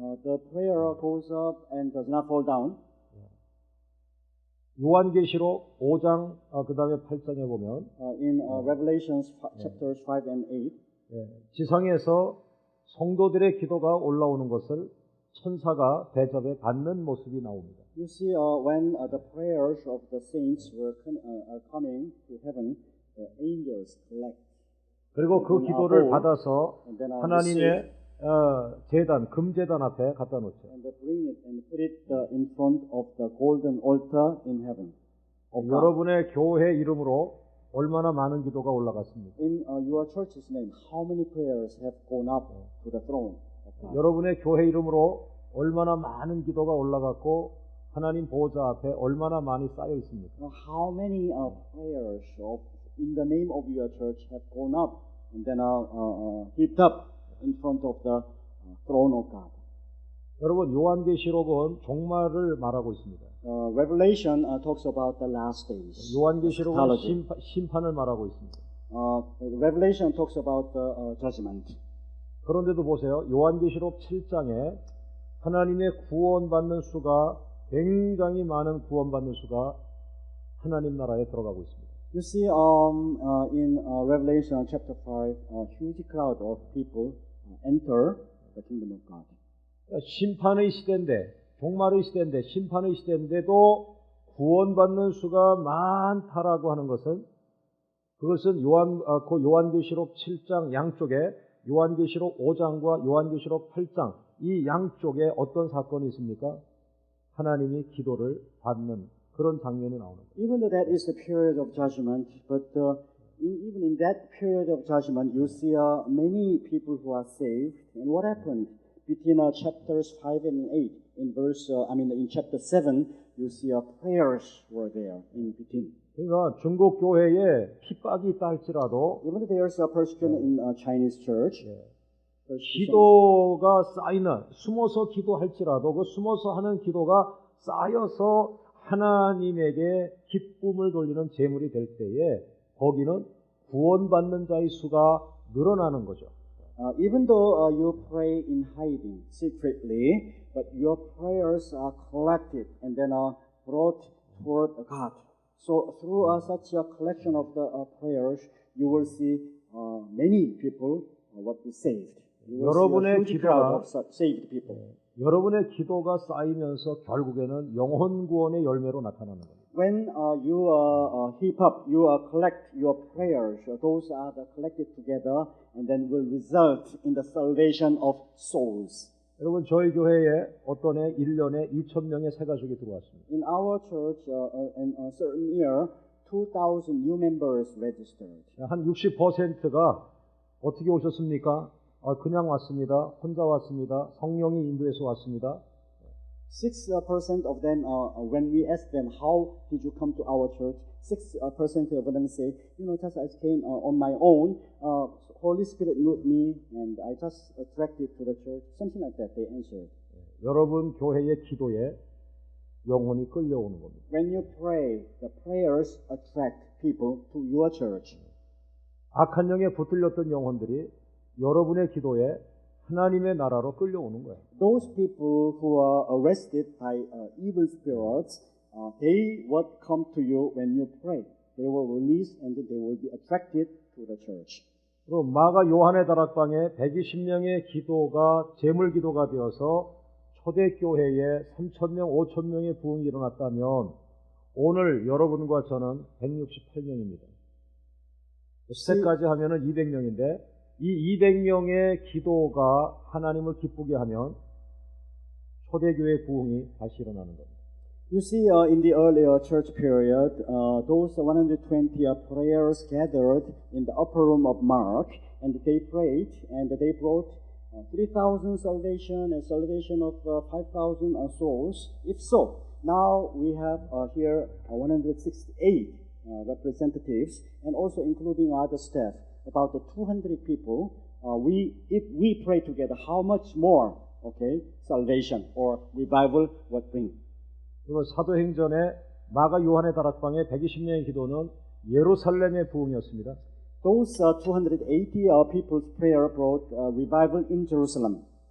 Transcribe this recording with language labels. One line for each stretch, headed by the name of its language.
English: The prayer goes up and does not fall down.
Korean: 요한계시록 5장 그 다음에 8장에 보면
English: In Revelations chapters 5 and 8,
Korean: 지상에서 성도들의 기도가 올라오는 것을 천사가 대접에 받는 모습이 나옵니다.
English: you see when the prayers of the saints are coming to heaven, the angels collect.
Korean: 그리고 그
English: And
Korean: 기도를
English: bowl,
Korean: 받아서
English: and then
Korean: 하나님의 제단, 금제단 앞에 갖다 놓죠.
English: And they bring it and put it in front of the golden altar in heaven. of God.
Korean: 여러분의 교회 이름으로 얼마나 많은 기도가 올라갔습니까?
English: In your church's name, how many prayers have gone up to the throne of God?
Korean: 여러분의 교회 이름으로 얼마나 많은 기도가 올라갔고 하나님 보호자 앞에 얼마나 많이 쌓여 있습니까?
English: How many prayers in the name of your church have gone up and then heaped up in front of the throne of God?
Korean: 여러분 요한계시록은 종말을 말하고 있습니다.
English: Revelation talks about the last days.
Korean: 요한계시록은
English: Eschatology.
Korean: 심판을 말하고 있습니다.
English: Revelation talks about the judgment.
Korean: 그런데도 보세요. 요한계시록 7장에 하나님의 구원받는 수가 굉장히 많은 구원받는 수가 하나님 나라에 들어가고 있습니다.
English: You see, in Revelation chapter 5, a huge crowd of people enter the kingdom of God.
Korean: 심판의 시대인데, 종말의 시대인데, 심판의 시대인데도 구원받는 수가 많다라고 하는 것은 그것은 요한계시록 7장 양쪽에 요한계시록 5장과 요한계시록 8장 이 양쪽에 어떤 사건이 있습니까? 하나님이 기도를 받는 그런 장면이 나오는 거예요.
English: Even though that is the period of judgment, but even in that period of judgment, you see many people who are saved. And what happened between chapters 5 and 8? in chapter 7, you see prayers were there in between.
Korean: 그러니까 중국 교회에 핍박이 있다 할지라도
English: Even though there's a persecution in Chinese church, persecution,
Korean: 기도가 쌓이는 숨어서 기도할지라도 그 숨어서 하는 기도가 쌓여서 하나님에게 기쁨을 돌리는 제물이 될 때에 거기는 구원받는 자의 수가 늘어나는 거죠.
English: even though you pray in hiding, secretly, but your prayers are collected and then brought toward God. So through such a collection of the prayers, you will see many people what be saved. You will
Korean: 여러분의
English: see a huge crowd
Korean: 기도가
English: of saved people.
Korean: 여러분의 기도가 쌓이면서 결국에는 영혼 구원의 열매로 나타나는 겁니다.
English: When you heap up, you collect your prayers, those are collected together and then will result in the salvation of souls.
Korean: 여러분 저희 교회에 어떤 해 1년에 2,000명의 새 가족이 들어왔습니다.
English: In our church, in a certain year, 2,000 new members registered.
Korean: 한 60%가 어떻게 오셨습니까? 그냥 왔습니다. 혼자 왔습니다. 성령이 인도해서 왔습니다.
English: 6% of them, when we ask them, how did you come to our church? 6% of them say, just I came on my own. Holy Spirit moved me, and I just attracted to the church. Something like that, they answered.
Korean: 여러분 교회의 기도에 영혼이 끌려오는 겁니다.
English: When you pray, the prayers attract people to your church.
Korean: 악한 영에 붙들렸던 영혼들이 여러분의 기도에 하나님의 나라로 끌려오는 거예요.
English: Those people who are arrested by evil spirits, they would come to you when you pray. They will release and they will be attracted to the church.
Korean: 그럼 마가 요한의 다락방에 120명의 기도가 제물 기도가 되어서 초대교회에 3,000명, 5,000명의 부흥이 일어났다면 오늘 여러분과 저는 168명입니다. 그때까지 하면은 200명인데 이 200명의 기도가 하나님을 기쁘게 하면 초대교회 부흥이 다시 일어나는 겁니다.
English: You see, in the earlier church period, those 120 prayers gathered in the upper room of Mark, and they prayed, and they brought 3,000 salvation and salvation of 5,000 souls. If so, now we have here 168 representatives, and also including other staff, about 200 people. If we pray together, how much more, salvation or revival would bring?
Korean: 그리고 사도행전에 마가 요한의 다락방에 120명의 기도는 예루살렘의 부흥이었습니다.
English: Those 280 people's prayer brought revival in Jerusalem.